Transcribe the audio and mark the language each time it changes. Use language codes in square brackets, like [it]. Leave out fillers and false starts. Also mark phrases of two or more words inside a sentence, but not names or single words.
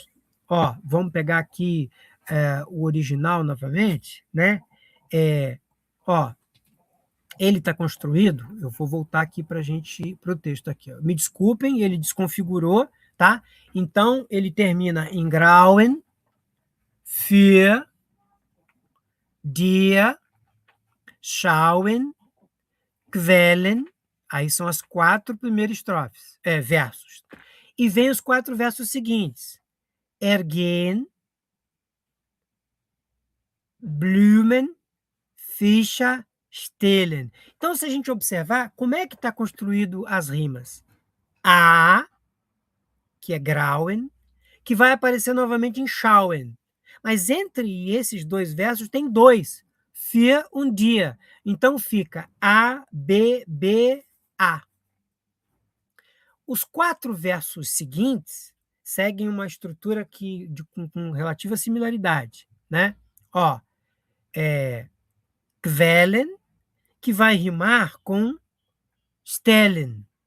[pt] Ó, vamos pegar aqui o original novamente, né? Ó, ele está construído, eu vou voltar aqui para a gente ir para o texto aqui. Ó. Me desculpem, ele desconfigurou, tá? Então, ele termina em [de] grauen, für, dir, schauen, quellen. [pt] Aí são as 4 primeiras estrofes, versos. E vem os 4 versos seguintes. [de] Ergehen, Blumen, Fischer, stehlen. [pt] Então, se a gente observar, como é que está construído as rimas? A, que é grauen, que vai aparecer novamente em schauen. Mas entre esses 2 versos tem 2, [de] für und dir. [pt] Então fica A, B, B, A. Os 4 versos seguintes seguem uma estrutura com relativa similaridade, né? Ó, quellen, que vai rimar com stellen.